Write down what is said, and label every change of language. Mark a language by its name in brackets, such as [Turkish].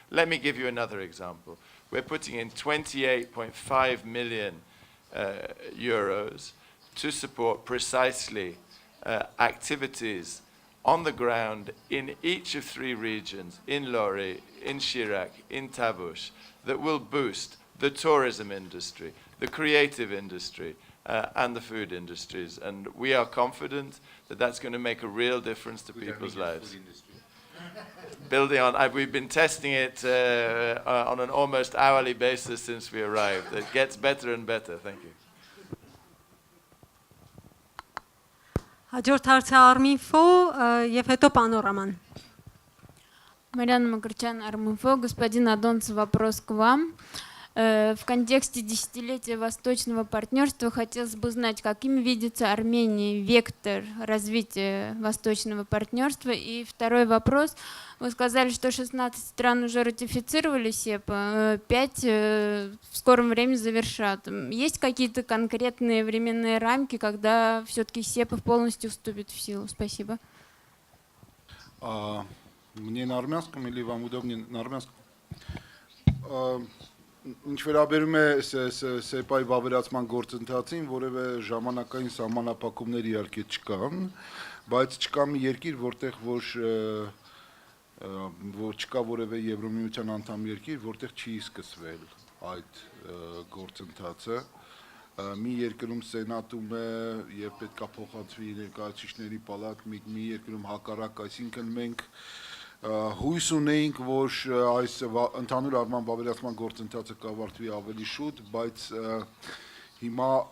[English] Let me give you another example. We're putting in 28.5 million euros to support precisely activities on the ground in each of 3 regions, in Lori, in Chirac, in Tavush, that will boost the tourism industry, the creative industry, and the food industries. And we are confident that that's going to make a real difference to people's lives. Building on, we've been testing it on an almost hourly basis since we arrived. It gets better and better. Thank you. [Armenian] Հաջորդ հարցը Arminfo եւ հետո Պանորաման։ [Russian] Марьяна Макарчан, Арминфо. Господин Адонц, вопрос к вам. В контексте десятилетия Восточного партнерства хотелось бы узнать, каким видится Армении вектор развития Восточного партнерства. И второй вопрос. Вы сказали, что 16 стран уже ратифицировали СЕПА, 5 в скором времени завершат. Есть какие-то конкретные временные рамки, когда все-таки СЕПА полностью вступит в силу? Спасибо. Мне на армянском или вам удобнее на армянском? [Armenian] Ինչ վերաբերում է ՍԵՊԱ-ի վավերացման գործընթացին, որևէ ժամանակային սահմանափակումներ իհարկե չկան, բայց չկա մի երկիր, որտեղ որ չկա որևէ Եվրոմիության անդամ երկիր, որտեղ չի սկսվել այդ գործընթացը։ Մի երկրում սենատում է եւ պետքա փոխանցվի ներկայացուցիչների պալատ, մի երկրում հակառակ, այսինքն մենք հույս ունեինք, որ այս ընդհանուր առմամբ ավելացման գործընթացը կավարտվի ավելի շուտ, բայց հիմա